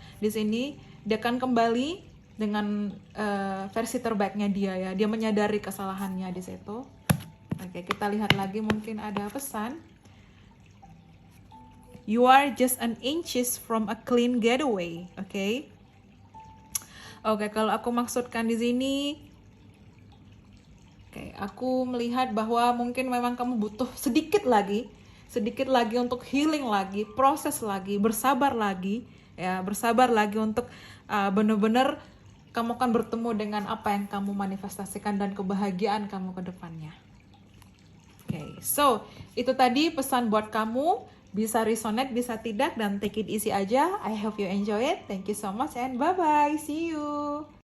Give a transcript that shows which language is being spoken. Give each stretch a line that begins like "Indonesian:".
Indonesian: Di sini dia akan kembali dengan versi terbaiknya dia ya. Dia menyadari kesalahannya di situ. Oke, kita lihat lagi, mungkin ada pesan.
English: You are just an inches from a clean getaway, oke?
Indonesian: Oke, kalau aku maksudkan di sini, oke, aku melihat bahwa mungkin memang kamu butuh sedikit lagi untuk healing lagi, proses lagi, bersabar lagi, ya, bersabar lagi untuk benar-benar kamu akan bertemu dengan apa yang kamu manifestasikan dan kebahagiaan kamu ke depannya. Oke, so itu tadi pesan buat kamu. Bisa resonate, bisa tidak, dan
English: take it easy
Indonesian: aja.
English: I hope you enjoy it. Thank you so much and bye-bye. See you.